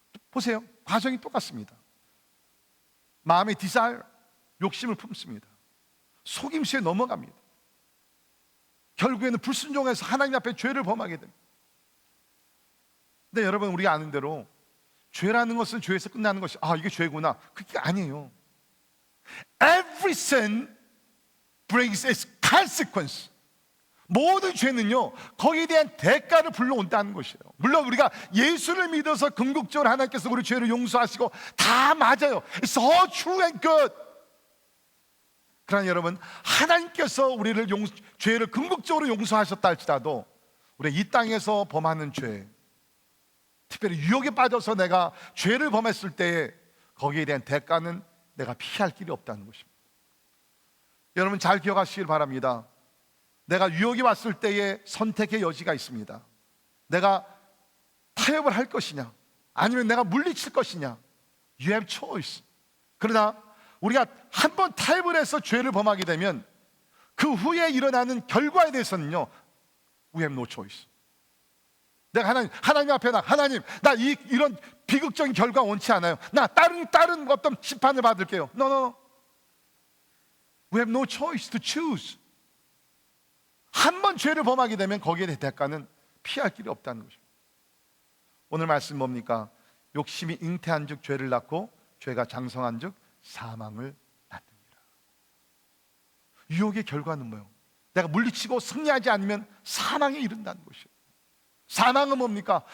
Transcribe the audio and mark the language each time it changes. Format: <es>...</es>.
<ko>보세요, 과정이 똑같습니다. 마음의 desire, 욕심을 품습니다. 속임수에 넘어갑니다. 결국에는 불순종해서 하나님 앞에 죄를 범하게 됩니다. 근데 여러분, 우리가 아는 대로 죄라는 것은 죄에서 끝나는 것이 이게 죄구나, 그게 아니에요.</ko> <en>Every sin brings its consequence.</en> <ko>모든 죄는요, 거기에 대한 대가를 불러온다는 것이에요. 물론 우리가 예수를 믿어서 궁극적으로 하나님께서 우리 죄를 용서하시고 다 맞아요.</ko> <en>It's all true and good.</en> <ko>그러나 여러분, 하나님께서 우리를 죄를 궁극적으로 용서하셨다 할지라도 우리가 이 땅에서 범하는 죄, 특별히 유혹에 빠져서 내가 죄를 범했을 때에 거기에 대한 대가는 내가 피할 길이 없다는 것입니다. 여러분, 잘 기억하시길 바랍니다. 내가 유혹이 왔을 때에 선택의 여지가 있습니다. 내가 타협을 할 것이냐, 아니면 내가 물리칠 것이냐.</ko> <en>You have choice.</en> <ko>그러나 우리가 한번 타협을 해서 죄를 범하게 되면 그 후에 일어나는 결과에 대해서는요,</ko> <en>We have no choice.</en> <ko>내가 하나님 앞에 하나님, 나 이런 비극적인 결과 원치 않아요. 나 다른 어떤 심판을 받을게요.</ko> <en>No. We have no choice to choose.</en> <ko>한 번 죄를 범하게 되면 거기에 대한 대가는 피할 길이 없다는 것입니다. 오늘 말씀 뭡니까? 욕심이 잉태한 즉 죄를 낳고 죄가 장성한 즉 사망을 낳습니다. 유혹의 결과는 뭐예요? 내가 물리치고 승리하지 않으면 사망에 이른다는 것이에요. 사망은 뭡니까?</ko>